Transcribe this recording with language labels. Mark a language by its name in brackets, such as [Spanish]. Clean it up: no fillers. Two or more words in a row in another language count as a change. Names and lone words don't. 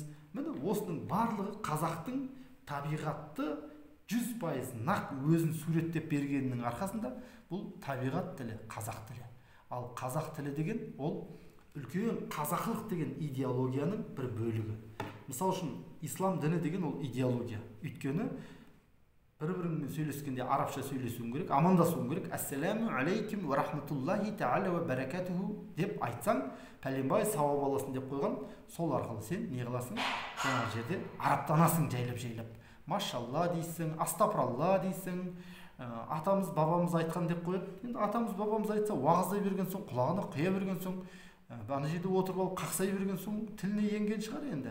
[Kazakh] Міне осының барлығы қазақтың табиғатты 100% нақ өзін суреттеп бергенінің арқасында бұл табиғат тілі, қазақ тілі. Ал қазақ тілі деген ол үлкен қазақылық деген идеологияның бір бөлігі. Мысалы үшін ислам діні деген ол идеология. Өйткені бір-біріңмен сөйлескенде арабша сөйлесуің керек, амандасуың керек. [Arabic] السلام عليكم ورحمة الله تعالى وبركاته [Kazakh] деп айтсаң, пәленбай сауап аласың деп қойған. Сол арқылы сен не қыласың? Жаңағы жерде арабтанасың жайлап. Машалла дейсің, астапыралла дейсің. Атамыз бабамыз айтқан деп қояды. Енді атамыз бабамыз айтса, уағыздай берген соң, құлағына құя берген соң, ана жерде отырып алып қақсай берген соң тіліне енген шығар енді.